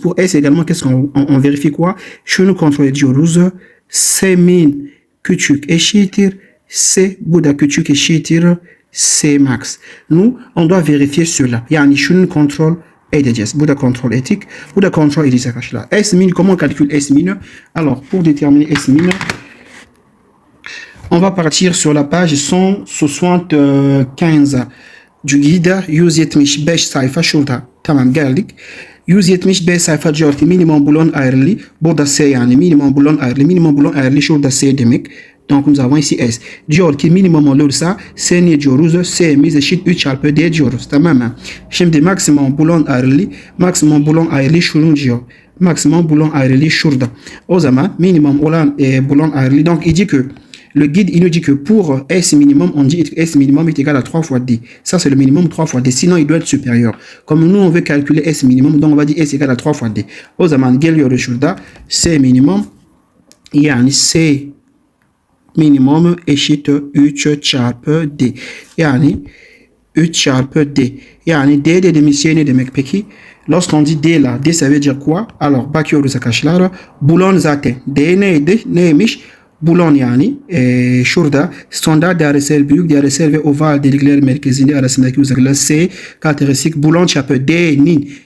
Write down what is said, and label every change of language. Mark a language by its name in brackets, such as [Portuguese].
[French] Pour S également, qu'est-ce qu'on vérifie quoi? [Turkish] Şunu kontrol ediyoruz. C min küçük eşittir C, bu da küçük eşittir C max. [French] Nous, on doit vérifier cela. [Turkish] Yani şunu kontrol edeceğiz. Bu da kontrol ettik. Bu da kontrol edeceğiz arkadaşlar. [French] S min, comment on calcule S min? Alors, pour déterminer S min, on va partir sur la page 175 du guide. [Turkish] 175 sayfa şurada. Tamam, geldik. 175 sayfa diyor ki minimum boulon ayrılı. Burada C yani minimum boulon ayrılı. Minimum boulon ayrılı şurada C demek. [French] Donc nous avons ici S. [Turkish] Diyor ki minimum olursa C ne diyoruz? C'miz eşit 3 çarpı D diyoruz. Tamam mı? Şimdi maksimum boulon ayrılı. Maksimum boulon ayrılı şunu diyor. Maksimum boulon ayrılı şurada. O zaman minimum olan boulon ayrılı. [French] Donc il dit que le guide, il nous dit que pour S minimum, on dit que S minimum est égal à 3 fois D. Ça, c'est le minimum 3 fois D. Sinon, il doit être supérieur. Comme nous, on veut calculer S minimum, donc on va dire S égale à 3 fois D. [Turkish] O zaman geliyor şurada. C minimum, yani C minimum eşit 3 çarpı D. Yani 3 çarpı D. Yani D dediğimiz şey ne demek peki? [French] Lorsqu'on dit D là, D ça veut dire quoi? [Turkish] Alors, bakıyoruz arkadaşlar. Boulon zaten. D neydi? Neymiş? Boulon yani şurada standart dairesel, büyük dairesel ve oval delikler merkezinde arasındaki uzaklık C karakteristik boulon çapı D'nin.